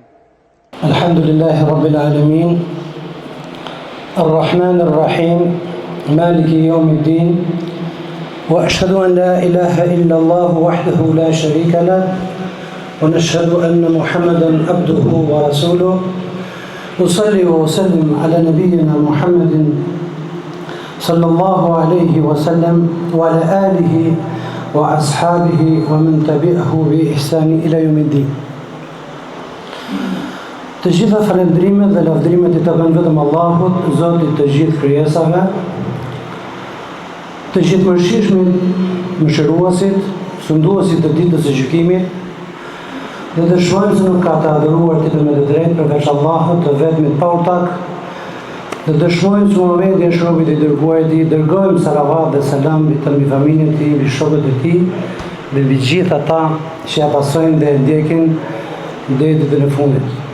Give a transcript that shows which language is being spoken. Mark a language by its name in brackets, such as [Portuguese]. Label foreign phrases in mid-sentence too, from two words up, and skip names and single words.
[Arabic] الحمد لله رب العالمين الرحمن الرحيم مالك يوم الدين وأشهد أن لا إله إلا الله وحده لا شريك له ونشهد أن محمدا عبده ورسوله أصلي وأسلم على نبينا محمد صلى الله عليه وسلم وعلى آله وأصحابه ومن تبعه بإحسان إلى يوم الدين. [Albanian] Të gjitha falendrimet dhe lavdrimet I takojnë vetëm Allahut, Zotit të gjithë krijesave, të gjithë mëshirshmit, mëshiruesit, sunduesit të ditës së gjykimit, dhe të shojmë se nuk ka të adhuruar tjetër me të drejtë përveç Allahut, të vetmit pa ortak, dhe të shojmë se Muhamedi është robi I dërguarit I, dërgojmë salavat dhe selam mbi të mbi familjen e tij, mbi shokët e tij, dhe mbi gjithë ata që ja pasojnë dhe ndjekin deri ditën e fundit.